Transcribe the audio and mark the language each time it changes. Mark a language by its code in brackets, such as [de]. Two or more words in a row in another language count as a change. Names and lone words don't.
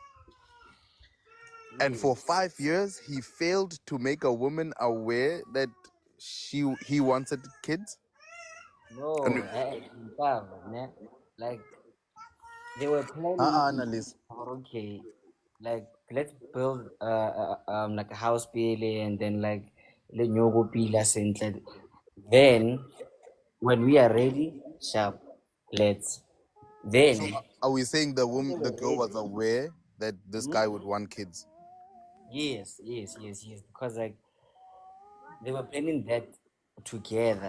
[en] And for 5 years, he failed to make a woman aware that he wanted kids. no, fam, man. Like they were planning, Annalise. okay, like let's build like a house pile and then like [tn] le nyogo pila sentle. [en] Then when we are ready, sharp, let's. So Then are we saying the when they woman, the were girl was ready, aware that this guy would want kids? yes, because like they were planning that together.